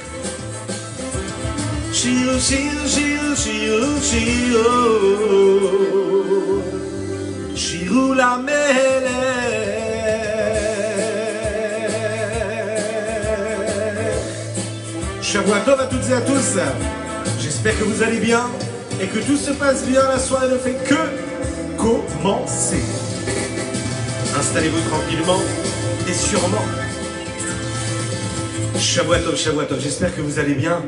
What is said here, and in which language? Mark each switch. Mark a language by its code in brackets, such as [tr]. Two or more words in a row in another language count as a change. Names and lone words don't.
[he] שירו, שירו, שירו, שירו, שירו, שירו למלך. שבוע טוב [fr] à toutes et à tous. J'espère que vous allez bien et que tout se passe bien. La soirée ne fait que commencer. Installez-vous tranquillement et sûrement. [he] שבוע טוב, [fr] j'espère que vous allez bien.